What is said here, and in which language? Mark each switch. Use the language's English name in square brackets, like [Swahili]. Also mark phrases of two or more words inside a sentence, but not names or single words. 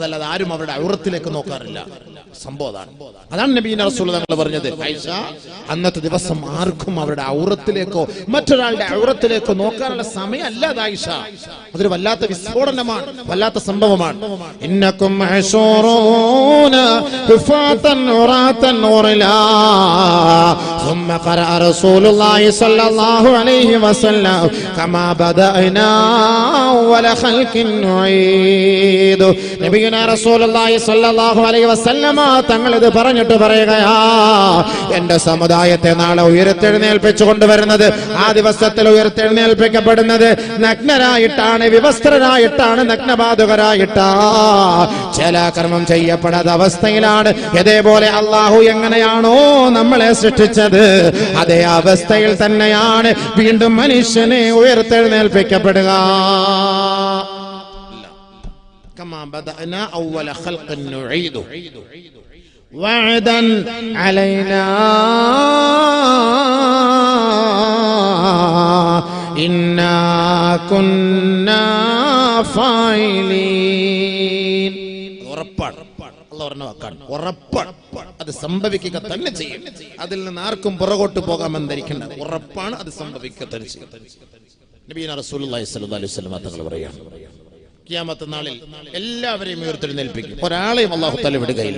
[Malayalam] അതല്ലാതെ ആരും അവരുടെ ഔറത്തിലേക്ക് നോക്കാറില്ല. സംഭവം അതാണ് [Arabic] نبينا رسول [Malayalam] തങ്ങൾ പറഞ്ഞത്. ആയിഷ, അന്നത്തെ ദിവസം ആർക്കും അവരുടെ ഔറത്തിലേക്കോ മറ്റൊരാളുടെ ഔറത്തിലേക്കോ നോക്കാനുള്ള സമയമല്ല ആയിഷ. അതൊരു വല്ലാത്ത വിസ്ഫോടനമാണ്, വല്ലാത്ത സംഭവമാണ്. [Arabic] إنكم محشورون حفاة عراة غرلا ثم قرأ رسول الله صلى الله عليه وسلم كما بدأنا أول خلق نعيد. نبينا رسول الله صلى الله عليه وسلم [Malayalam] തങ്ങൾ ഇത് പറഞ്ഞിട്ട് പറയുകയാ, എന്റെ സമുദായത്തെ നാളെ ഉയർത്തെഴുന്നേൽപ്പിച്ചു കൊണ്ടുവരുന്നത്, ആ ദിവസത്തിൽ ഉയർത്തെഴുന്നേൽപ്പിക്കപ്പെടുന്നത് നഗ്നരായിട്ടാണ്, വിവസ്ത്രരായിട്ടാണ്, നഗ്നപാതുകരായിട്ടാ, ചേലാകർമ്മം ചെയ്യപ്പെടാത്ത അവസ്ഥയിലാണ്. ഇതേപോലെ അള്ളാഹു എങ്ങനെയാണോ നമ്മളെ സൃഷ്ടിച്ചത് അതേ അവസ്ഥയിൽ തന്നെയാണ് വീണ്ടും മനുഷ്യനെ ഉയർത്തെഴുന്നേൽപ്പിക്കപ്പെടുക. [Arabic] كما بدأنا أول خلق نعيده وعدا علينا إنا كنا فاعلين. [Malayalam] ഉറപ്പാണ്, അത് സംഭവിക്കുക തന്നെ ചെയ്യും. അതിൽ നിന്ന് ആർക്കും പുറകോട്ട് പോകാമെന്നിരിക്കേണ്ട, ഉറപ്പാണ്, അത് സംഭവിക്കുക തന്നെ ചെയ്യും. [Arabic] نبينا رسول الله صلى الله عليه وسلم [Malayalam] തങ്ങൾ പറയുകയാണ്, ഖിയാമത്ത് നാളിൽ എല്ലാവരെയും ഉയർത്തെഴുന്നേൽപ്പിക്കും, ഒരാളെയും [Arabic] الله تعالى [Malayalam] വിടുകയില്ല.